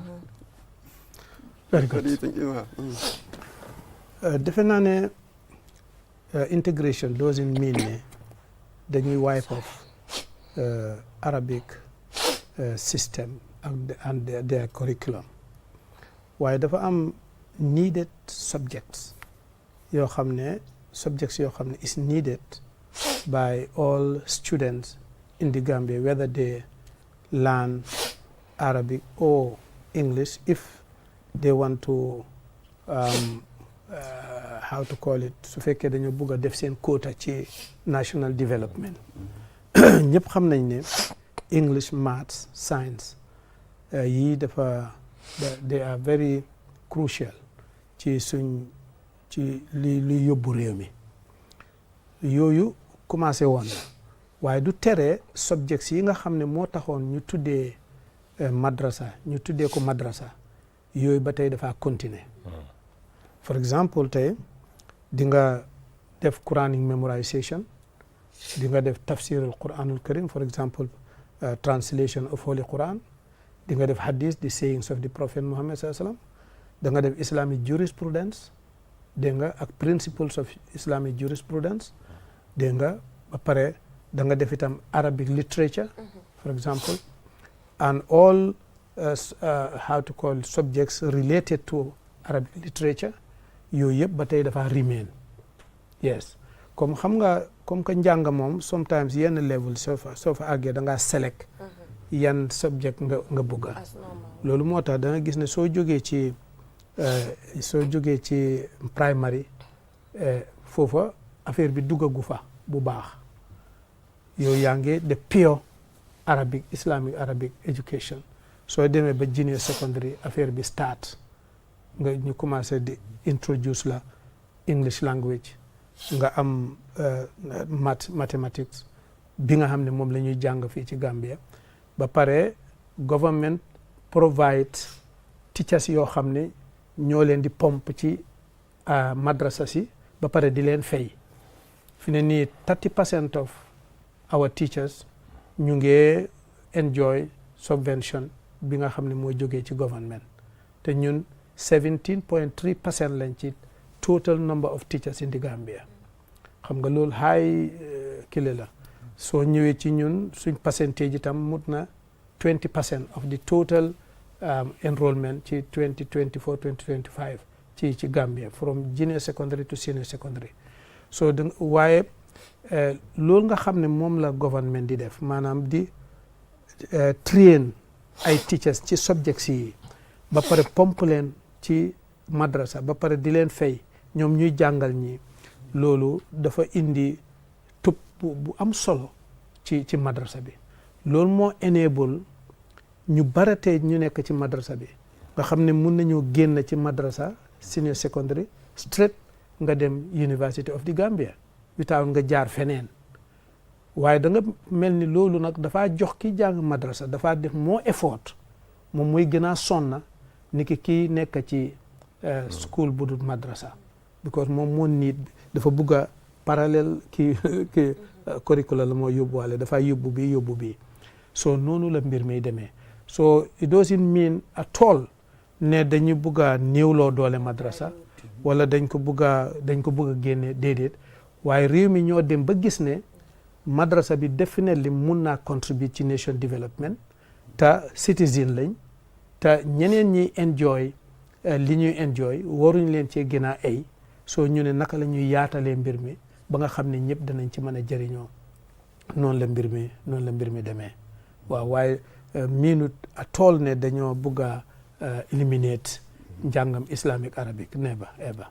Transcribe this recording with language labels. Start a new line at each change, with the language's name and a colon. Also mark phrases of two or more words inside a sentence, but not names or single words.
English: Very good. What do you think, Imam? Definitely, integration doesn't mean that you wipe off Arabic system and their curriculum.
Wolof: waaye dafa am
English: needed subjects
Wolof: yoo xam ne
English: is needed by all students in the Gambia, whether they learn Arabic or English, if they want to how to call it,
Wolof: su fekkee dañoo bëgg a def seen quota ci
English: national development.
Wolof: ñëpp xam nañ ne
English: English, maths, science
Wolof: yii dafa
English: they are very crucial
Wolof: ci li yóbbu réew mi. yooyu commencé woon na waaye du tere subjects yi nga xam ne moo taxoon ñu tuddee madrasa ñu tuddee ko madrasa yooyu ba tey dafa continuer.
English: For example
Wolof: tey di nga def
English: Quranic memorization,
Wolof: di nga def
Arabic: tafsir al-Quran al-Karim,
English: for example translation of Holy Quran,
Wolof: di nga def
English: hadith, the sayings of the Prophet Muhammad
Arabic: sallallahu alaihi wasallam,
Wolof: da nga def
English: Islamic jurisprudence,
Wolof: dégg nga ak
English: principles of Islamic jurisprudence,
Wolof: dégg nga ba pare da nga def itam
English: Arabic literature, for example, and all how to call subjects related to Arabic literature.
Wolof: yooyu yëpp ba tey dafa
English: remain. Yes,
Wolof: comme xam nga
French: comme que
Wolof: njàng moom sometimes yenn level soo fa àggee da ngaa select yan subject nga bëgga. loolu moo tax da nga gis ne soo jógee ci primary foofa affaire bi duggagu fa bu baax yow yaa ngi de
English: pure Arabic Islamic Arabic education.
Wolof: soo demee ba junior secondary affaire bi start nga ñu commencé di introduce la
English: English language,
Wolof: nga am mathematics bi nga xam ne moom la ñuy jàng fii ci Gambia. ba pare
English: government provide teachers
Wolof: yoo xam ne ñoo leen di pompe ci madrasa si ba pare di leen fay. fi ne nii
English: 30% of our teachers
Wolof: ñu ngi enjoy subvention bi nga xam ne moo jógee ci government te ñun 17.3% lañ ci
English: total number of teachers in the Gambia.
Wolof: xam nga loolu high kile la soo ñëwee ci ñun suñ percentage itam mut na
English: 20% of the total enrollment
Wolof: ci 2024-2025 ci Gambia
English: from junior secondary to senior secondary.
Wolof: so waaye loolu nga xam ne moom la government di def maanaam di train ay teachers ci subjects yi ba pare pompe leen ci madrasa ba pare di leen fay ñoom ñuy jàngal ñi loolu dafa indi tub bu am solo ci madrasa bi. loolu moo enable ñu baratee ñu nekk ci madrasa bi nga xam ne mun nañoo génn ci madrasa
English: senior secondary
Wolof: straight nga dem
English: University of the Gambia
Wolof: without nga jaar feneen. waaye da nga mel ni loolu nag dafaa jox ki jàng madrasa dafaa def moo effort moom mooy gën a sonna ni kii nekk ci school bu dul madrasa because moom moo niit dafa bugg a parallèle ki curriculum la moo yóbbuwaale dafaa yóbbu bi so noonu la mbir mi demee.
English: so it doesn't mean at all
Wolof: ne dañu bugg a néewloo doole madrasa wala dañ ko bugg a génne déedéet waaye réew mi ñoo dem ba gis ne madrasa bi definitely mun naa contribute ci
English: nation development
Wolof: te citizen lañ te ñeneen ñi enjoy li ñuy enjoy waruñ leen cee gën a ay soo ñu ne naka la ñuy yaatalee mbir mi ba nga xam ne ñëpp danañ ci mën a jëriñoo noonu la mbir mi demee waaw waaye miinut a tool ne dañoo bugg a eliminate njàngam
English: Islamic Arabic never ever.